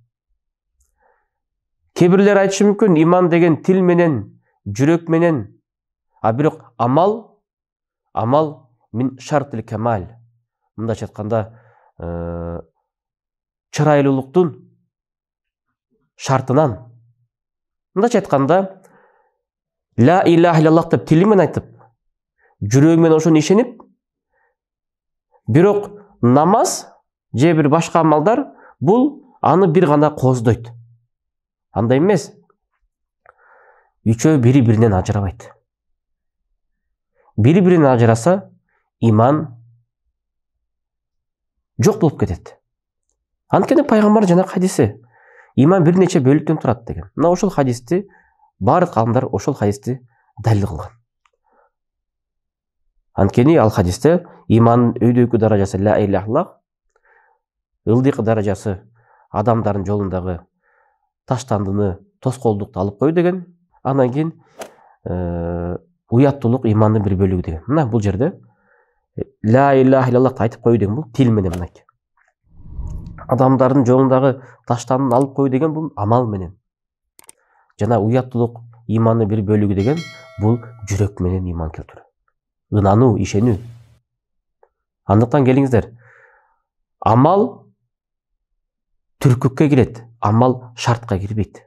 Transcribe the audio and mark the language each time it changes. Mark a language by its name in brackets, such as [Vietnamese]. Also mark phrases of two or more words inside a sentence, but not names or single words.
[Kyrgyz] Кээ бирлер айтышы мүмкүн, иман деген тил менен, жүрөк менен, а бирок [Arabic] عمل من شرط الكمال. [Kyrgyz] Мындайча айтканда, чырайлуулуктун шартынан. Мындайча айтканда, [Arabic] لا إله إلا الله [Kyrgyz] деп тили менен айтып, жүрөгү менен ошону ишенип, бирок намаз же бир башка амалдар бул аны бир гана кооздойт. Андай эмес. Үчөө бири-биринен ажырабайт. Бири-биринен ажыраса, иман жок болуп кетет. Анткени пайгамбар жана хадиси иман бир нече бөлүктөн турат деген. Мына ошол хадисти баардык алымдар ошол хадисти далил кылган. Анткени ал хадисте имандын өйдөйкү даражасы [Arabic] لا إله إلا الله, [Kyrgyz] ылдыйкы даражасы адамдардын жолундагы таштандыны, тоскоолдукту алып коюу деген, андан кийин уяттуулук имандын бир бөлүгү деген. Мына бул жерде [Arabic] لا إله إلا الله [Kyrgyz] айтып коюу деген бул тил менен мынакей. Адамдардын жолундагы таштандыны алып коюу деген бул амал менен. Жана уяттуулук имандын бир бөлүгү деген бул жүрөк менен иман келтирүү. Ынануу, ишенүү. Андыктан келиңиздер, амал түркүккө кирет, амал шартка кирбейт.